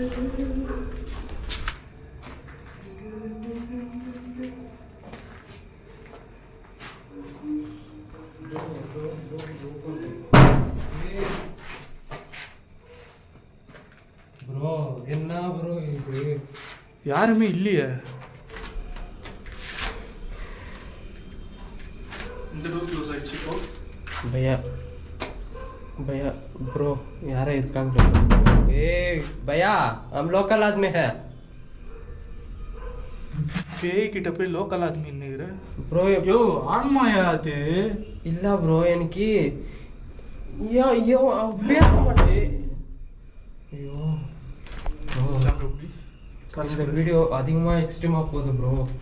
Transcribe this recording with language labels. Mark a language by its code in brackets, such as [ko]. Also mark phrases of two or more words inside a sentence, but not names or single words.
[ta] ப்ரோ என்ன ப்ரோ இது யாருமே இல்லையே இந்த [en] door close [ta] ஆயிடுச்சு இப்போ [hi] भैया भैया ब्रो यार இருக்காங்க ए भैया हम लोकल आदमी है [ta] பேய் கிட்ட போய் [hi] लोकल आदमी [ta] நின்னுகிற [hi] ब्रो [ta] யோ ஆன்மாயா அது இல்ல ப்ரோ எனக்கு ஐயோ ஐயோ பேச மாட்டேன் ஐயோ இந்த வீடியோ அதிகமா எக்ஸ்ட்ரீமா போகுது ப்ரோ